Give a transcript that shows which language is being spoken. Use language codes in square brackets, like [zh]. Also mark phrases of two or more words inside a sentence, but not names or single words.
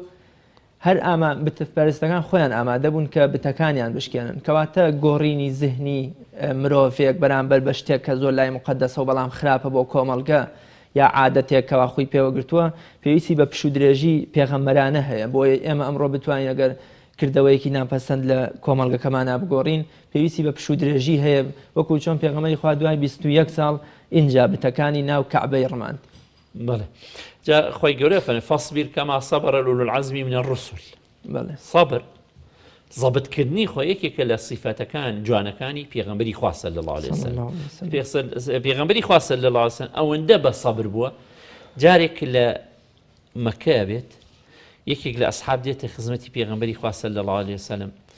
[ckb] هەر بتپەرستەکان خۆیان ئامادە بوون کە بتەکانیان بشکێنن کەواتە گۆڕینی زهنی مرۆڤێک بەرامبەر بە شتێک کە زۆر لای مقدسە و بەڵام خراپە بۆ کۆمەڵگە یا عادەتێک کەوا خۆی پێوەگرتووە پێویستی بە پشودرێژی پێغەمبەرانە هەیە بۆیە ئێمە ئەمڕۆ بتوانین ئەگەر کردەوەیەکی ناپەسەند لە کۆمەڵگەکەمانە بگۆڕین پێویستی بە پشودرێژی هەیە وەکو چۆن پێغەمبەری خوا دوای 21 ساڵ اینجا بتەکانی ناو کەعبەی ڕماند بەڵێ جا خۆی گەورە فەرمێ [ar] فەصبر کەما صبر أولو العزم من الرسل [ckb] صبر ضبطکردنی خۆ یەکێکە لە صیفەتەکان جوانەکانی پێغەمبەری خوا [ar] صلی الله علیه وسلم [ckb] پێغەمبەری خوا [ar] صلی الله علیه وسلم [ckb] ئەوەندە بە سەبر بووە جارێک لە مەکە بێت یەکێک لە ئەسحاب دێتە خزمەتی پێغەمبەری خوا [ar] صلی الله علیه وسلم